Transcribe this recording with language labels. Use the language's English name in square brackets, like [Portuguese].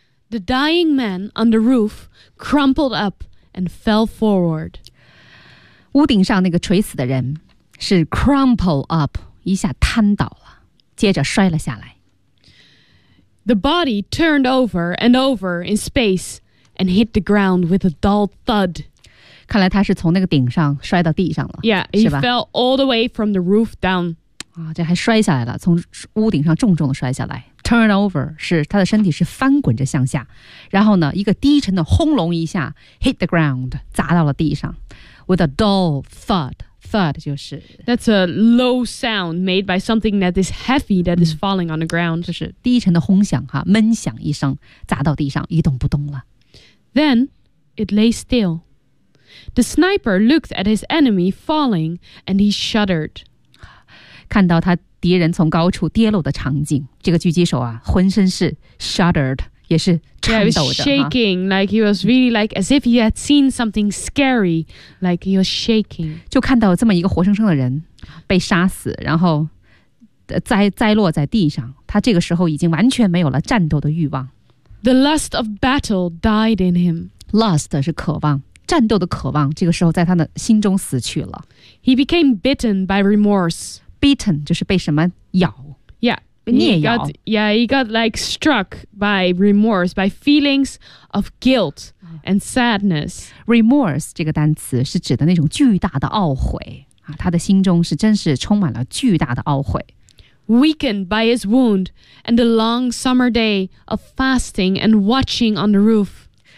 [English] The dying man on the roof crumpled up and fell forward. [Chinese] 屋顶上那个垂死的人是 [English] crumple up, [Chinese] 一下瘫倒了，接着摔了下来。 [English] The body turned over and over in space and hit the ground with a dull thud. [Chinese] 看来他是从那个顶上摔到地上了 [English] Yeah, he fell all the way from the roof down、 [Chinese] 啊、这还摔下来了从屋顶上重重的摔下来 Turn over 是他的身体是翻滚着向下然后呢一个低沉的轰隆一下 [English] Hit the ground [Chinese] 砸到了地上 [English] With a dull thud [Chinese] Thud 就是 [English] That's a low sound made by something that is heavy that is falling on the ground [Chinese] 就是低沉的轰响哈闷响一声砸到地上一动不动了 [English] Then it lay stillThe sniper looked at his enemy falling, and he shuddered. [Chinese] 看到他敌人从高处跌落的场景，这个狙击手啊，浑身是 shuddered， 也是颤抖的。 [English] Yeah, he was shaking, like he was really like as if he had seen something scary, like he was shaking. [Chinese] 就看到这么一个活生生的人被杀死，然后栽落在地上，他这个时候已经完全没有了战斗的欲望。 [English] The lust of battle died in him. [Chinese] Lust 是渴望。战斗的渴望这个时候在他的心中死去了 [English] He became bitten by remorse [Chinese] Bitten 就是被什么咬 Yeah 捏咬 [English] Yeah he got like struck by remorse By feelings of guilt and sadness [Chinese] Remorse 这个单词是指的那种巨大的懊悔、啊、他的心中是真是充满了巨大的懊悔 [English] Weakened by his wound And the long summer day Of fasting and watching on the roof